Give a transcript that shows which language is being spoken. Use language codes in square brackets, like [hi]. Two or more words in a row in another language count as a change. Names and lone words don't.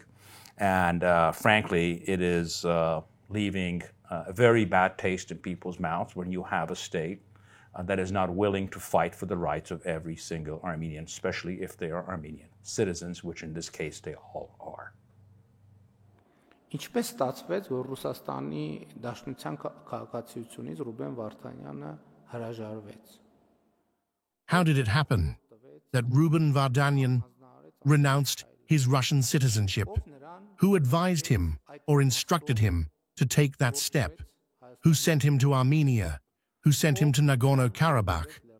[en] And frankly, it is leaving a very bad taste in people's mouths when you have a state that is not willing to fight for the rights of every single Armenian, especially if they are Armenian citizens, which in this case they all are. [hy] Ինչպես ստացվեց, որ Ռուսաստանի Դաշնության քաղաքացիությունից Ռուբեն Վարդանյանը հրաժարվեց? [en] How did it happen that Ruben Vardanyan renounced his Russian citizenship? Who advised him or instructed him to take that step? Who sent him to Armenia? Who sent him to Nagorno-Karabakh?